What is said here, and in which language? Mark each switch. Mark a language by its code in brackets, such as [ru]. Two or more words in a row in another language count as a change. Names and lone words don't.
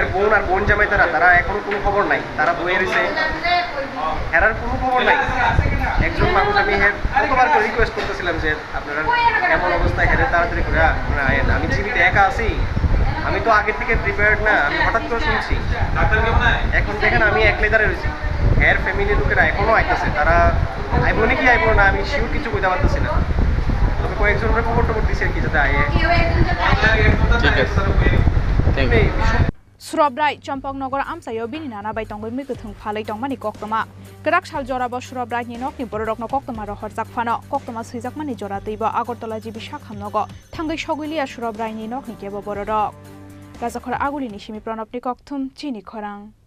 [bn] বোন আর বোন জামাই তারা এখনো কোনো খবর নাই তারা বয়ে রয়েছে হেরার কোনো খবর নাই একজন মানুষ আমি হের কতবার করে রিকোয়েস্ট করতেছিলাম যে আপনারা এমন অবস্থায় হেরে তাড়াতাড়ি করে আয়েন আমি জীবিত একা আছি আমি তো আগের থেকে প্রিপেয়ার্ড না আমি হঠাৎ করে শুনছি এখন দেখেন আমি একলাই দাঁড়িয়ে রয়েছি হের ফ্যামিলির লোকেরা এখনও আইতেছে তারা আইব নাকি আইব না আমি শিওর কিছু বুঝতে পারতেছি না তবে কয়েকজনের খবর টবর দিচ্ছে আর কি যাতে আয়ে ঠিক আছে [en] thank you [trp] Surobrai Chompongnogar amsayo bini nana bai tongbai mikuthung phalai tongmani koktoma Gerak sal jorabo Surobrai ni nokni borokno koktoma rohorjak phano koktoma suijakmani jora teibo Agortala jibi sakhamnogo thangai sogulia Surobrai ni nokni kebo borok Rajakhor agulini simi pranopni kokthum chini khorang